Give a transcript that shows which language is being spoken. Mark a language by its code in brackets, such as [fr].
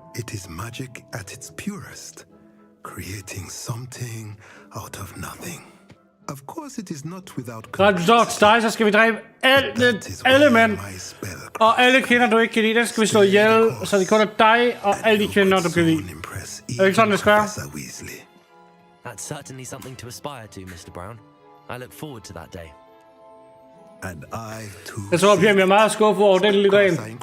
[en] It is magic at its purest, creating something out of nothing. Of course, it is not without [da] Når du står til dig, så skal vi dræbe alle mænd. Og alle kvinder, du ikke kan lide, den skal vi slå ihjel, så det kun er dig og alle de kvinder, du kan lide. Er det ikke sådan, det skal være? [en] That's certainly something to aspire to, Mr. Brown. I look forward to that day. And I too. [da] Jeg tror, Pia bliver meget skuffet over den lille gren.